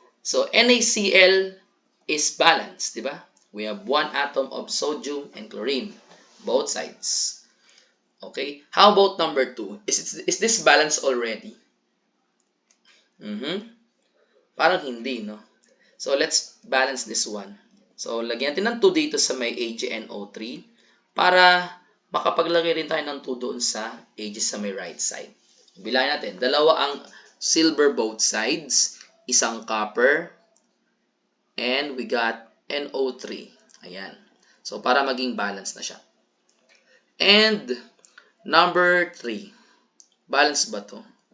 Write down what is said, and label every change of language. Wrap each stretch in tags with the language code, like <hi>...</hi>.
<en>So, NaCl is balanced, di ba? We have 1 atom of sodium and chlorine, both sides. Okay? How about number 2? Is this balanced already?</en> <tl>Parang hindi, no?</tl> <en>So, let's balance this one.</en> <tl>So, lagyan natin ng 2 dito sa may AgNO3 para makapaglagay rin tayo ng 2 doon sa Ag sa may right side. Bilangin natin. Dalawa ang silver both sides.</tl> <en>Isang copper, and we got NO3.</en> <tl>Ayan. So, para maging balance na siya.</tl> <en>And, number 3.</en> <tl>Balance ba to?</tl>